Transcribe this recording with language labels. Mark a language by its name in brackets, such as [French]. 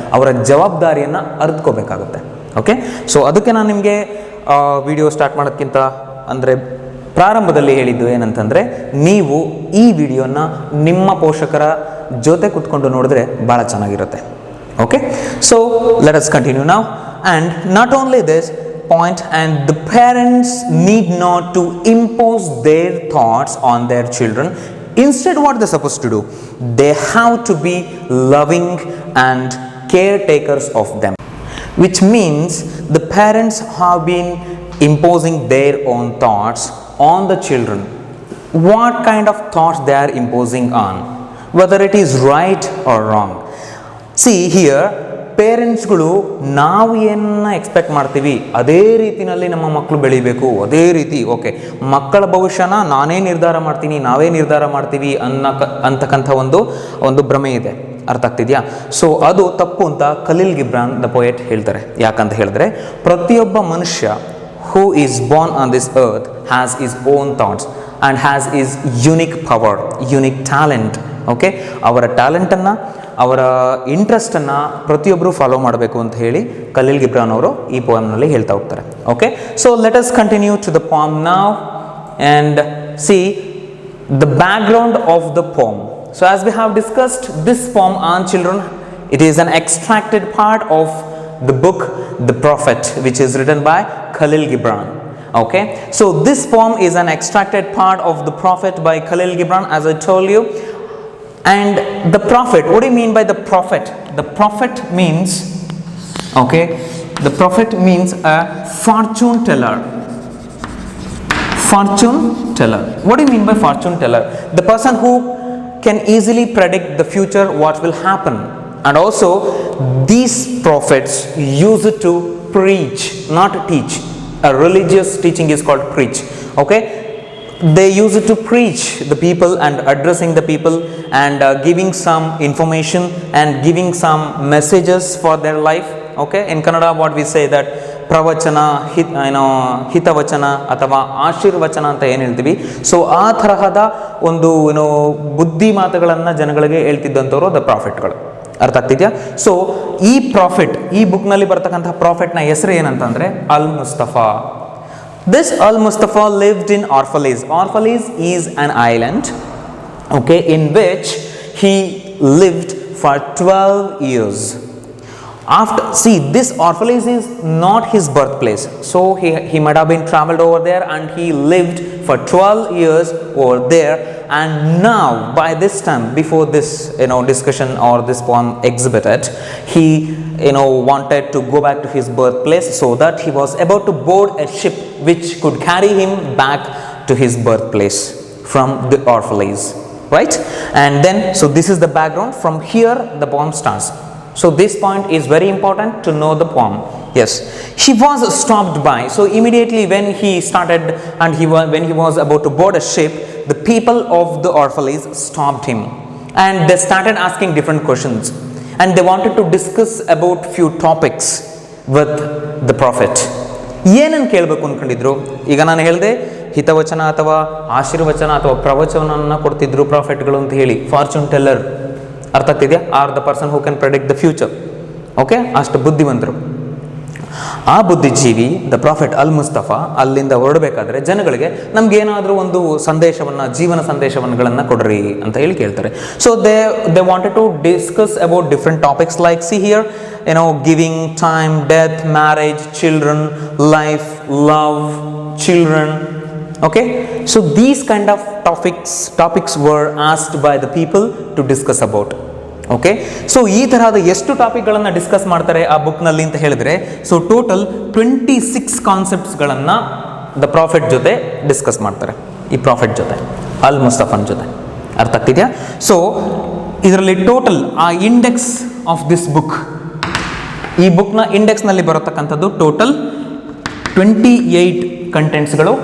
[Kannada] ಅವರ ಜವಾಬ್ದಾರಿಯನ್ನು ಅರಿತ್ಕೋಬೇಕಾಗುತ್ತೆ. Okay, so ಅದಕ್ಕೆ ನಾನು ನಿಮಗೆ ವಿಡಿಯೋ ಸ್ಟಾರ್ಟ್ ಮಾಡೋದಕ್ಕಿಂತ ಅಂದರೆ ಪ್ರಾರಂಭದಲ್ಲಿ ಹೇಳಿದ್ದು ಏನಂತಂದರೆ, ನೀವು ಈ ವಿಡಿಯೋನ ನಿಮ್ಮ ಪೋಷಕರ ಜೊತೆ ಕುತ್ಕೊಂಡು ನೋಡಿದ್ರೆ ಭಾಳ ಚೆನ್ನಾಗಿರುತ್ತೆ. [English] Okay, so let us continue now. And not only this point, and the parents need not to impose their thoughts on their children. Instead, what they're supposed to do? They have to be loving and caretakers of them, which means the parents have been imposing their own thoughts on the children. What kind of thoughts they are imposing on? Whether it is right or wrong. See here, [Kannada] ಪೇರೆಂಟ್ಸ್ಗಳು ನಾವು ಏನನ್ನ expect ಮಾಡ್ತೀವಿ ಅದೇ ರೀತಿಯಲ್ಲಿ ನಮ್ಮ ಮಕ್ಕಳು ಬೆಳಿಬೇಕು, ಅದೇ ರೀತಿ ಓಕೆ ಮಕ್ಕಳ ಭವಿಷ್ಯನ ನಾನೇ ನಿರ್ಧಾರ ಮಾಡ್ತೀನಿ, ನಾವೇ ನಿರ್ಧಾರ ಮಾಡ್ತೀವಿ ಅಂತಕ್ಕಂಥ ಒಂದು ಭ್ರಮೆ ಇದೆ. ಅರ್ಥ ಆಗ್ತಿದೆಯಾ? ಸೊ ಅದು ತಪ್ಪು ಅಂತ ಖಲೀಲ್ ಗಿಬ್ರಾನ್ ದ ಪೊಯೆಟ್ ಹೇಳ್ತಾರೆ. ಯಾಕಂತ ಹೇಳಿದ್ರೆ ಪ್ರತಿಯೊಬ್ಬ ಮನುಷ್ಯ [English] who is born on this earth has his own thoughts and has his unique power, unique talent. [Kannada] Okay, ಅವರ ಟ್ಯಾಲೆಂಟನ್ನು, ಅವರ ಇಂಟ್ರೆಸ್ಟನ್ನು ಪ್ರತಿಯೊಬ್ಬರು ಫಾಲೋ ಮಾಡಬೇಕು ಅಂತ ಹೇಳಿ ಖಲೀಲ್ ಗಿಬ್ರಾನ್ ಅವರು ಈ ಪೋಯಮ್ನಲ್ಲಿ ಹೇಳ್ತಾ ಹೋಗ್ತಾರೆ. [English] Okay, so let us continue to the poem now and see the background of the poem. So as we have discussed, this poem on children, it is an extracted part of the book The Prophet, which is written by Khalil Gibran. Okay, so this poem is an extracted part of The Prophet by Khalil Gibran, as I told you. And the prophet, what do you mean by the prophet? The prophet means, okay, the prophet means a fortune teller. Fortune teller. What do you mean by fortune teller? The person who can easily predict the future, what will happen. And also these prophets use it to preach, not teach. A religious teaching is called preach. Okay, they use it to preach the people and addressing the people and giving some information and giving some messages for their life. Okay, in Kannada what we say that [Kannada] ಪ್ರವಚನ, ಹಿತವಚನ ಅಥವಾ ಆಶೀರ್ವಚನ ಅಂತ ಏನು ಹೇಳ್ತೀವಿ. So ಆ ತರಹದ ಒಂದು ಬುದ್ಧಿ ಮಾತುಗಳನ್ನು ಜನಗಳಿಗೆ ಹೇಳ್ತಿದ್ದಂಥವ್ರು ದ ಪ್ರಾಫಿಟ್ಗಳು. ಅರ್ಥ ಆಗ್ತಿದೆಯಾ? ಸೊ ಈ ಪ್ರಾಫಿಟ್, ಈ ಬುಕ್ನಲ್ಲಿ ಬರ್ತಕ್ಕಂಥ ಪ್ರಾಫಿಟ್ನ ಹೆಸರು ಏನಂತಂದರೆ ಅಲ್ ಮುಸ್ತಫಾ. [English] This Al Mustafa lived in Orphalese. Orphalese is an island, okay, in which he lived for 12 years. After, see, this orphanage is not his birthplace, so he might have been traveled over there and he lived for 12 years over there. And now by this time, before this discussion or this poem exhibited, he wanted to go back to his birthplace, so that he was about to board a ship which could carry him back to his birthplace from the orphanage, right? And then, so this is the background. From here the poem starts. So this point is very important to know the poem. Yes, he was stopped by. So immediately when he started and when he was about to board a ship, the people of the orphanage stopped him and they started asking different questions and they wanted to discuss about few topics with the prophet. [Kannada] ಏನನ್ನು ಕೇಳಬೇಕು ಅಂದ್ಕೊಂಡಿದ್ರು? ಈಗ ನಾನು ಹೇಳಿದೆ ಹಿತವಚನ ಅಥವಾ ಆಶೀರ್ವಚನ ಅಥವಾ ಪ್ರವಚನವನ್ನು ಕೊಡ್ತಿದ್ರು ಪ್ರಾಫಿಟ್ಗಳು ಅಂತ ಹೇಳಿ. [English] fortune teller [Kannada] ಅರ್ಥ ಆಗ್ತಿದೆಯಾ? [English] Or the person who can predict the future. [Kannada] Okay, ಅಷ್ಟು ಬುದ್ಧಿವಂತರು. ಆ ಬುದ್ಧಿಜೀವಿ ದ ಪ್ರಾಫಿಟ್ ಅಲ್ ಮುಸ್ತಫಾ ಅಲ್ಲಿಂದ ಹೊರಡಬೇಕಾದ್ರೆ ಜನಗಳಿಗೆ ನಮ್ಗೇನಾದರೂ ಒಂದು ಸಂದೇಶವನ್ನು, ಜೀವನ ಸಂದೇಶವನ್ನುಗಳನ್ನು ಕೊಡ್ರಿ ಅಂತ ಹೇಳಿ ಕೇಳ್ತಾರೆ. [English] So they wanted to discuss about different topics like see here, giving, time, death, marriage, children, life, love, children. Okay, so these kind of topics were asked by the people to discuss about. [Kannada] Okay, so ಈ ತರಹದ ಎಷ್ಟು ಟಾಪಿಕ್ಗಳನ್ನು discuss ಮಾಡ್ತಾರೆ ಆ ಬುಕ್ನಲ್ಲಿ ಅಂತ ಹೇಳಿದ್ರೆ, so total 26 ಕಾನ್ಸೆಪ್ಟ್ಸ್ಗಳನ್ನು the profit ಜೊತೆ discuss ಮಾಡ್ತಾರೆ, ಈ ಪ್ರಾಫಿಟ್ ಜೊತೆ, ಅಲ್ ಮುಸ್ತಫನ್ ಜೊತೆ. ಅರ್ಥ ಆಗ್ತಿದೆಯಾ? ಸೊ ಇದರಲ್ಲಿ ಟೋಟಲ್ ಆ [English] index of this book, [Kannada] ಈ ಬುಕ್ನ ಇಂಡೆಕ್ಸ್ನಲ್ಲಿ ಬರತಕ್ಕಂಥದ್ದು ಟೋಟಲ್ 28 ಕಂಟೆಂಟ್ಸ್ಗಳು.